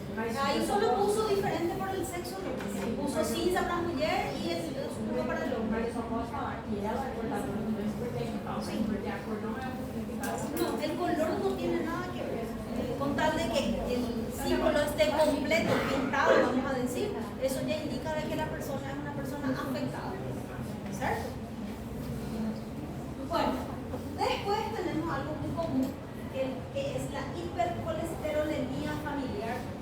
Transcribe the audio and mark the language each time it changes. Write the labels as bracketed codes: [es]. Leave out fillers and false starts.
[es] Ahí solo puso diferente por el sexo, no. Puso cinza para la mujer y el oscuro para el hombre. [pt] Mas eu só posso falar que ela é portadora do mesmo porque Sim. porque a cor não é o que [es] No, el color no tiene nada que ver. Con tal de que el símbolo esté completo, pintado, vamos a decir, eso ya indica de que la persona es una persona afectada. ¿Cierto? Bueno, después tenemos algo muy común, que es la hipercolesterolemia familiar.